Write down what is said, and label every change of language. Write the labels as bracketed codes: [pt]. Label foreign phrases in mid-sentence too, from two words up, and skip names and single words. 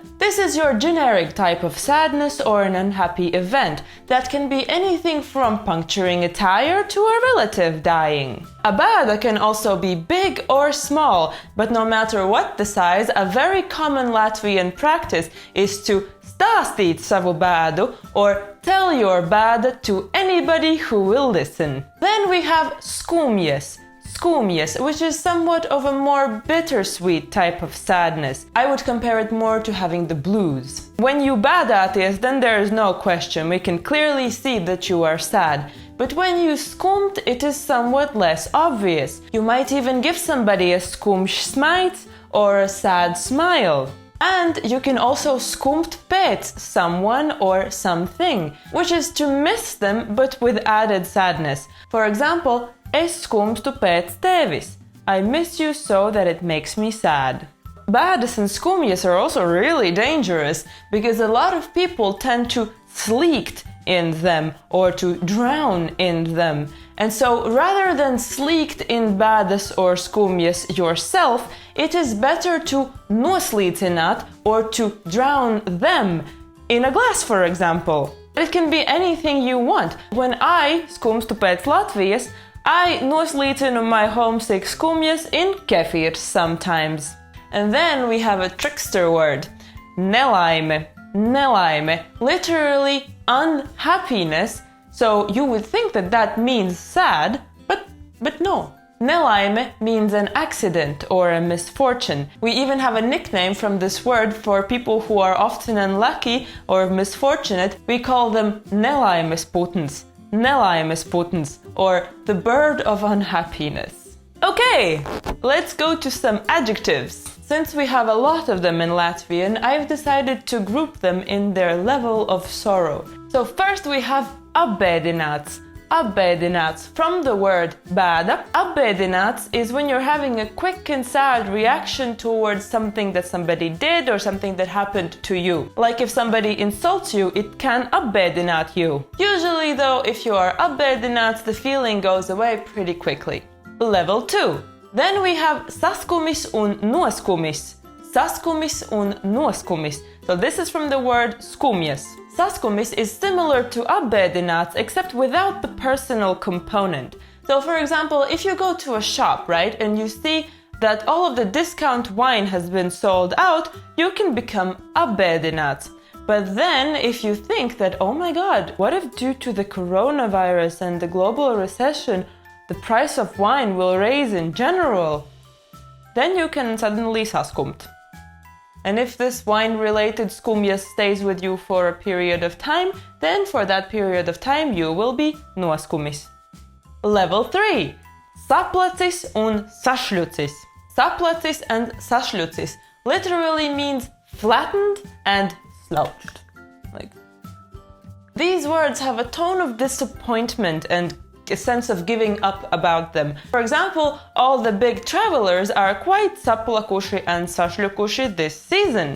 [en] This is your generic type of sadness or an unhappy event that can be anything from puncturing a tire to a relative dying. A bāda can also be big or small, but no matter what the size, a very common Latvian practice is to [lv] stāstīt savu bādu [en] or tell your bāda to anybody who will listen. Then we have skumjas. Skumjas, which is somewhat of a more bittersweet type of sadness. I would compare it more to having the blues. When you bādāties, then there is no question. We can clearly see that you are sad. But when you skumt, it is somewhat less obvious. You might even give somebody a [lv] skumjš smaids [en] or a sad smile. And you can also [lv] skumt pēc [en] someone or something, which is to miss them but with added sadness. For example, [lv] es skumstu pēc tevis. [en] I miss you so that it makes me sad. Bādas and skumjas are also really dangerous because a lot of people tend to slīgt in them or to drown in them. And so rather than slīgt in bādas or skumjas yourself, it is better to noslīcināt or to drown them in a glass, for example. It can be anything you want. When I [lv] skumstu pēc Latvijas, [en] I noslīcinu my homesick skumjas in kefirs sometimes. And then we have a trickster word, nelaime. Nelaime, literally unhappiness. So you would think that that means sad, but no. Nelaime means an accident or a misfortune. We even have a nickname from this word for people who are often unlucky or misfortunate. We call them [lv] nelaimes putns. Nelaimes putns, [en] or the bird of unhappiness. Okay, let's go to some adjectives. Since we have a lot of them in Latvian, I've decided to group them in their level of sorrow. So first we have apbēdināts. Apbēdināts, from the word bāda. Apbēdināts is when you're having a quick and sad reaction towards something that somebody did or something that happened to you. Like if somebody insults you, it can apbēdināt you. Usually though, if you are apbēdināts, the feeling goes away pretty quickly. Level 2. Then we have [lv] saskumis un noskumis. Saskumis un noskumis. [en] So this is from the word skumjas. Saskumis is similar to apbēdināts except without the personal component. So for example, if you go to a shop, right, and you see that all of the discount wine has been sold out, you can become apbēdināts. But then if you think that, oh my god, what if due to the coronavirus and the global recession, the price of wine will raise in general, then you can suddenly saskumt. And if this wine-related skumjas stays with you for a period of time, then for that period of time you will be noskumis. Level 3. [lv] Saplacis un sašļucis. [en] Saplacis and sašļucis literally means flattened and slouched. Like These words have a tone of disappointment and a sense of giving up about them. For example, all the big travelers are quite saplakuši and sašļukuši this season.